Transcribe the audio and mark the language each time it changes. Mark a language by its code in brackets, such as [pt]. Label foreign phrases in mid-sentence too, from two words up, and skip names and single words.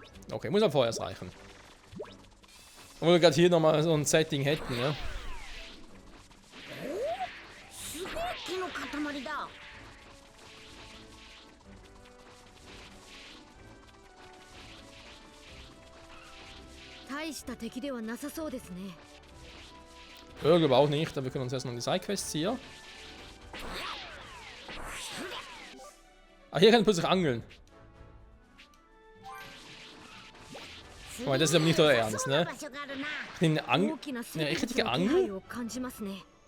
[de] Okay, muss aber vorher reichen. Obwohl wir gerade hier nochmal so ein Setting hätten, ja. [ja] すごい木の塊だ。大した敵ではなさそうですね。 [de] Ja, glaube auch nicht, aber wir können uns erstmal die Sidequests hier. Ah, hier kann ich plötzlich angeln. Oh, das ist aber nicht euer Ernst, ne? Ich nehme eine eine richtige Angel? [ja] を感じますね。